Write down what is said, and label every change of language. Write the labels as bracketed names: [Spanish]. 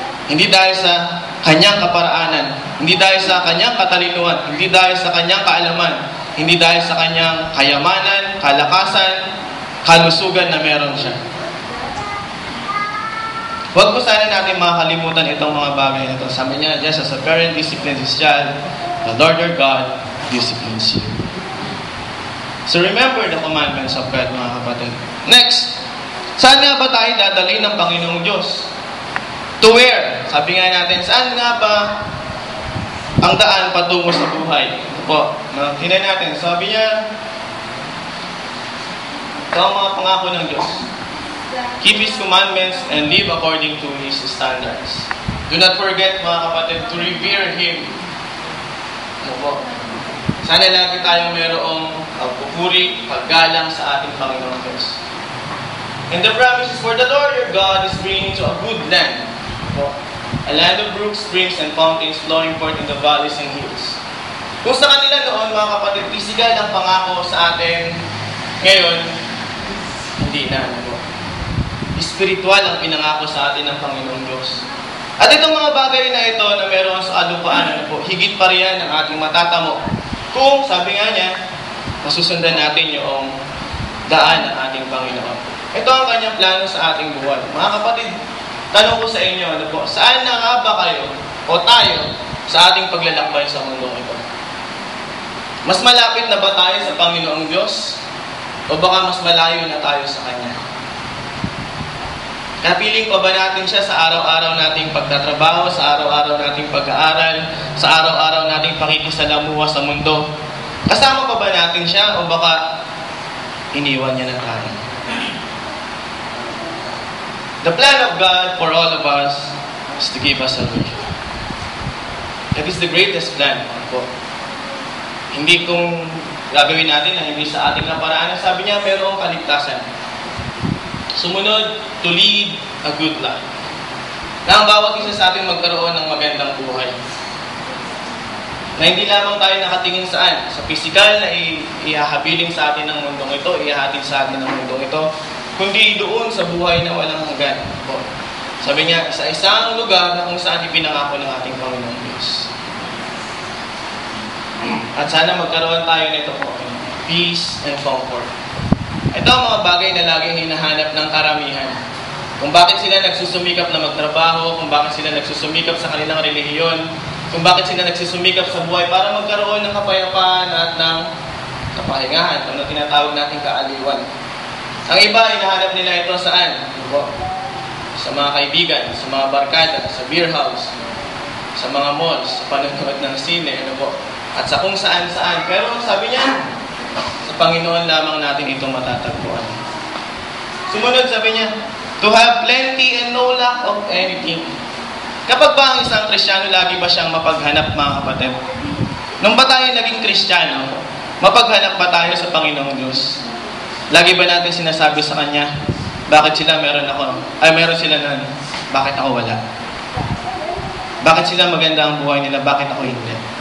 [Filipino] Hindi dahil sa kanyang kaparaanan. Hindi dahil sa kanyang katalinuhan. Hindi dahil sa kanyang kaalaman. Hindi dahil sa kanyang kayamanan, kalakasan, kalusugan na meron siya. Huwag po sana natin makakalimutan itong mga bagay na ito. Sabi niya, [English] just as a parent disciplines his child, the Lord your God disciplines you. So remember the commandments of God, [Filipino] mga kapatid. Next, saan nga ba tayo dadalhin ng Panginoong Diyos? [English] To where? [Filipino] Sabi nga natin, saan nga ba ang daan patungo sa buhay? Ito po, tingnan natin. Sabi niya, ito ang mga pangako ng Diyos. [English] Keep His commandments and live according to His standards. Do not forget, [Filipino] mga kapatid, [English] to revere Him. [Filipino] Ito po. Sana lagi tayong mayroong pagpupuri, paggalang sa ating Panginoong Diyos. [English] And the promise is, for the Lord your God is bringing to a good land. A land of brooks, springs, and fountains flowing forth in the valleys and hills. [Filipino] Kung sa kanila noon, mga kapatid, physical ang pangako sa atin, ngayon, hindi na. Spiritual ang pinangako sa atin ng Panginoong Diyos. At itong mga bagay na ito na meron sa kalupaan, higit pa riyan ang ating matatamo. Kung, sabi nga niya, masusundan natin yung daan ng ating Panginoon. Ito ang kanyang plano sa ating buhay. Mga kapatid, tanong ko sa inyo, ano po, saan na nga ba kayo o tayo sa ating paglalakbay sa mundo ito? Mas malapit na ba tayo sa Panginoong Diyos? O baka mas malayo na tayo sa Kanya? Kapiling pa ba natin siya sa araw-araw nating pagtatrabaho, sa araw-araw nating pag-aaral, sa araw-araw nating pakikisalamuha sa mundo? Kasama pa ba natin siya o baka iniwan niya na tayo? [English] The plan of God for all of us is to give us salvation. That is the greatest plan [Filipino] po. Hindi kung gagawin natin na hindi sa ating kaparaanan. Sabi niya, mayroong kaligtasan. Sumunod, [English] to lead a good life. [Filipino] Na ang bawat isa sa atin magkaroon ng magandang buhay. Na hindi lamang tayo nakatingin saan? Sa physical na ihahabiling sa atin ng mundong ito, ihahatid sa atin ng mundong ito, kundi doon sa buhay na walang hanggan. Sabi niya, sa isang lugar na kung saan ipinangako ng ating Panginoong Diyos. At sana magkaroon tayo nito po, [English] peace and comfort. [Filipino] Ito ang mga bagay na laging hinahanap ng karamihan. Kung bakit sila nagsusumikap na magtrabaho, kung bakit sila nagsusumikap sa kanilang relihiyon, kung bakit sila nagsusumikap sa buhay para magkaroon ng kapayapaan at ng kapahingahan, ano tinatawag natin kaaliwan. Ang iba, hinahanap nila ito saan? Sa mga kaibigan, sa mga barkada, sa beer house, sa mga malls, sa panonood ng sine, at sa kung saan-saan. Pero sabi niya, sa Panginoon lamang natin ito matatagpuan. Sumunod, sabi niya, [English] to have plenty and no lack of anything. [Filipino] Kapag ba ang isang Kristiyano, lagi ba siyang mapaghanap, mga kapatid? Nung ba tayo naging Kristiyano, mapaghanap ba tayo sa Panginoong Diyos? Lagi ba natin sinasabi sa Kanya, bakit sila meron ako? Meron sila nun, bakit ako wala? Bakit sila maganda ang buhay nila, bakit ako hindi?